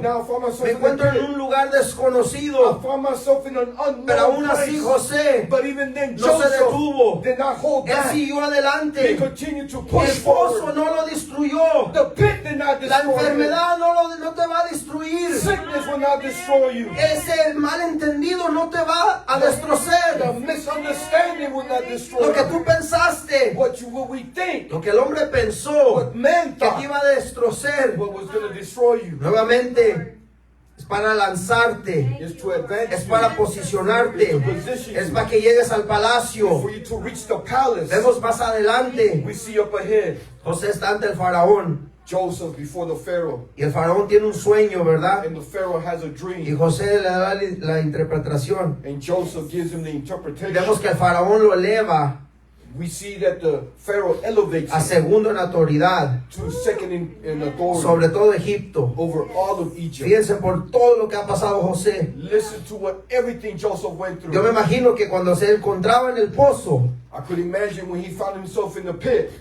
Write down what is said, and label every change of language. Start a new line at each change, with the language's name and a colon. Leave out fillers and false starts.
English: Now I found myself
Spanish: Me
English: in a
Spanish: encuentro en
English: pit.
Spanish: un lugar
English: I
Spanish: desconocido.
English: found myself in an
Spanish: Pero aún
English: unknown
Spanish: así
English: place.
Spanish: José
English: But even then,
Spanish: no se
English: Joseph
Spanish: detuvo.
English: did not hold
Spanish: Él
English: back.
Spanish: siguió
English: He
Spanish: adelante.
English: continued to push
Spanish: El pozo
English: forward.
Spanish: no lo destruyó.
English: The pit did not
Spanish: La
English: destroy him.
Spanish: enfermedad no te va a destruir.
English: Sickness will not destroy you.
Spanish: Ese malentendido no te va a
English: The
Spanish: destrozar.
English: misunderstanding will not destroy
Spanish: Lo que
English: you.
Spanish: tú pensaste,
English: What we think,
Spanish: lo que el hombre pensó
English: what man
Spanish: que te
English: thought,
Spanish: iba a destrozar,
English: what was going to destroy you,
Spanish: nuevamente es para lanzarte,
English: is to advance
Spanish: es
English: you,
Spanish: para posicionarte,
English: is to position
Spanish: es
English: you,
Spanish: para que llegues al palacio.
English: for you to reach the palace.
Spanish: Vemos más adelante,
English: We see up ahead
Spanish: José está ante el faraón
English: Joseph before the Pharaoh,
Spanish: y el faraón tiene un sueño, ¿verdad?
English: and the Pharaoh has a
Spanish: Y
English: dream,
Spanish: José le da la interpretación.
English: and Joseph gives him the
Spanish: Vemos
English: interpretation.
Spanish: que el faraón lo eleva
English: We see that the Pharaoh elevates
Spanish: a
English: him
Spanish: segundo en autoridad
English: to second in authority
Spanish: sobre todo Egipto.
English: over all of Egypt.
Spanish: Fíjense por todo lo que ha pasado José.
English: Listen to what everything Joseph went through.
Spanish: Yo me imagino que cuando se encontraba en el pozo,
English: I could imagine when he found himself in the pit,